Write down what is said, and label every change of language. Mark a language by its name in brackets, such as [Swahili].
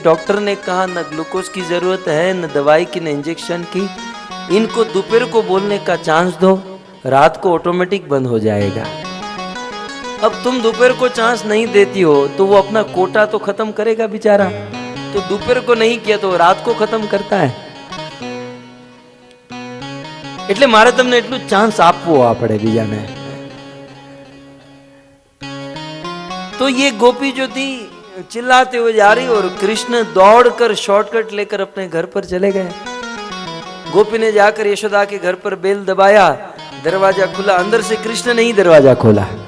[Hindi] Doctor ने कहा न ग्लूकोज की जरूरत है, न दवाई की, न इंजेक्शन की, इनको दोपहर को बोलने का चांस दो, रात को ऑटोमेटिक बंद हो जाएगा। अब तुम दोपहर को चांस नहीं देती हो तो वो अपना कोटा तो खत्म करेगा बेचारा, तो दोपहर को नहीं किया तो रात को खत्म करता है। [Gujarati] એટલે મારે તમને એટલું ચાન્સ આપવો પડે બીજાને। [Hindi] तो ये गोपी जो थी चिल्लाते हुए जा रही और कृष्ण दौड़कर शॉर्टकट लेकर अपने घर पर चले गए। गोपी ने जाकर यशोदा के घर पर बेल दबाया, दरवाजा खुला, अंदर से कृष्ण ने ही दरवाजा खोला।